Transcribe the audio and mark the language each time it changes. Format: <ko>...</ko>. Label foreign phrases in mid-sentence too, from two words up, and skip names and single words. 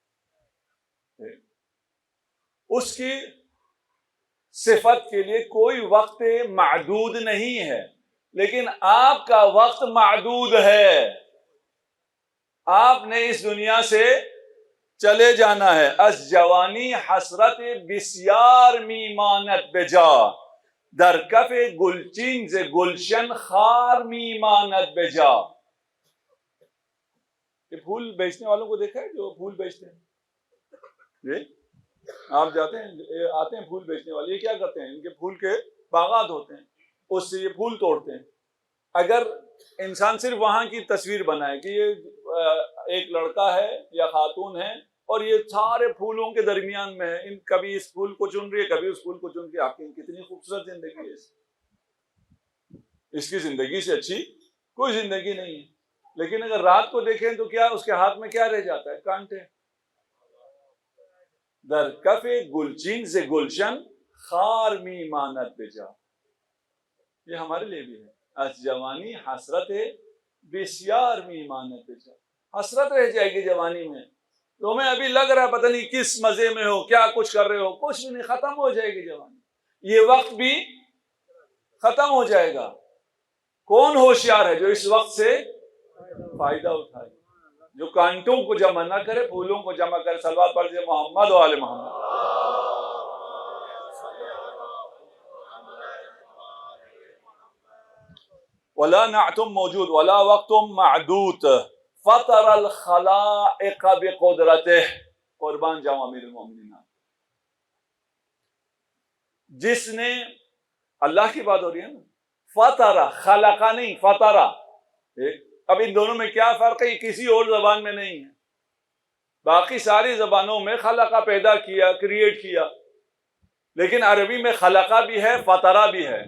<ur>اس کی صفت کے لیے کوئی وقت معدود نہیں ہے، لیکن آپ کا وقت معدود ہے، آپ نے اس دنیا سے چلے جانا ہے۔</ur> <fa>از جوانی حسرت بسیار میمانت بجا، در کف گلچین ز گلشن خار میمانت بجا۔</fa> <ur>یہ پھول بیچنے والوں کو دیکھا ہے جو پھول بیچتے ہیں؟ جی آپ جاتے ہیں، آتے ہیں پھول بیچنے والے، یہ کیا کرتے ہیں؟ ان کے پھول کے باغات ہوتے ہیں، اس سے یہ پھول توڑتے ہیں۔ اگر انسان صرف وہاں کی تصویر بنائے کہ یہ ایک لڑکا ہے یا خاتون ہے اور یہ سارے پھولوں کے درمیان میں ہے، کبھی اس پھول کو چن رہی ہے کبھی اس پھول کو چن رہی ہے، آپ کی کتنی خوبصورت زندگی ہے، اس کی زندگی سے اچھی کوئی زندگی نہیں ہے۔ لیکن اگر رات کو دیکھیں تو کیا اس کے ہاتھ میں کیا رہ جاتا ہے؟</ur> <fa>کانٹے۔ در کف گلچین سے گلشن خار می مانت بجا،</fa> <ur>یہ ہمارے لیے بھی ہے۔</ur> <fa>از جوانی حسرت بسیار می مانت بجا،</fa> <ur>حسرت رہ جائے گی جوانی میں، تمہیں ابھی لگ رہا ہے پتہ نہیں کس مزے میں ہو، کیا کچھ کر رہے ہو، کچھ بھی نہیں، ختم ہو جائے گی جوانی، یہ وقت بھی ختم ہو جائے گا۔ کون ہوشیار ہے جو اس وقت سے فائدہ اٹھائے، جو کانٹوں کو جمع نہ کرے، پھولوں کو جمع کرے۔ صلوات پڑھ دیجیے محمد و آل محمد۔</ur> <ar>ولا نعت موجود ولا وقت معدود فطر الخلائق بقدرته،</ar> <ur>قربان جاؤں امیر المومنین، جس نے، اللہ کی بات ہو رہی ہے نا، فطرہ، خلقہ نہیں، فطرہ۔ اب ان دونوں میں کیا فرق ہے؟ یہ کسی اور زبان میں نہیں ہے، باقی ساری زبانوں میں خلقہ پیدا کیا، کریٹ کیا، لیکن عربی میں خلقہ بھی ہے، فطرہ بھی ہے۔</ur>